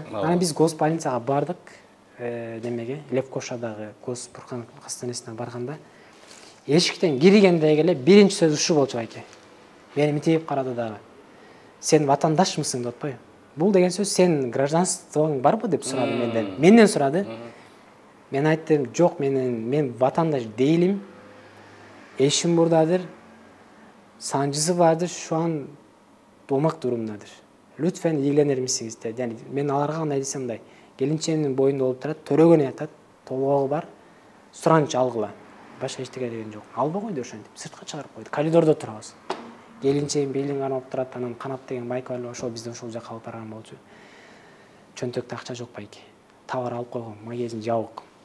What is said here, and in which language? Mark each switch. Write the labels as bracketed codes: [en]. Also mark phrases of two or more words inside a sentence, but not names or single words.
[ky] Анан биз госпольницага бардык, немеге, Левкошадагы Госпуркан хастанесине барганда, эшиктен киргендеги эле биринчи сөз ушу болчу байке. Мени мынтип карады дагы. Сен ватандашмысың деп атпайбы? Бул деген сөз сен гражданствоң барбы деп сурады менден. Менден сурады. Мен айттым, жок, мен [tr] vatandaş değilim. Eşim buradadır. Sancısı vardır. Şu an doğmak durumdadır. Lütfen ilgilenir misiniz dedi. [ky] Yani men аларга кандай десем мындай. Келинчегимдин боюнда болуп турат, төрөгөнү ятат, толгоого бар. Суранч алгыла. Башка эчтеке деген жок. Албай койду ошентип. Сыртка чыгарып койду. Коридордо турабыз. Келинчегим белиң карап турат, анан Канат деген байкал ошол бизди ошол жака алып барган болчу. Чөнтөктө акча жок байке. Товар алып койгом, магазин жабык.